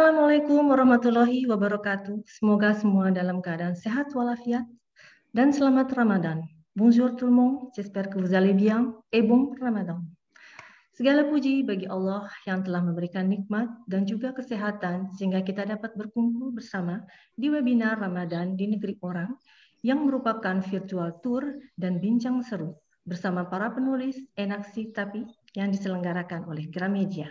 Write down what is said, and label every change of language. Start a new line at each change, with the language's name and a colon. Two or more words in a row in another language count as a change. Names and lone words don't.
Arabic: السلام عليكم ورحمة الله وبركاته.
Indonesian: Semoga semua dalam keadaan sehat walafiat dan selamat Ramadan.
French: Bonjour tout le monde, j'espère que vous allez bien et bon Ramadan.
Indonesian: Segala puji bagi Allah yang telah memberikan nikmat dan juga kesehatan sehingga kita dapat berkumpul bersama di webinar Ramadan di Negeri Orang yang merupakan
English: virtual tour
Indonesian: dan bincang seru bersama para penulis Enaksi Tapi yang diselenggarakan oleh Gramedia.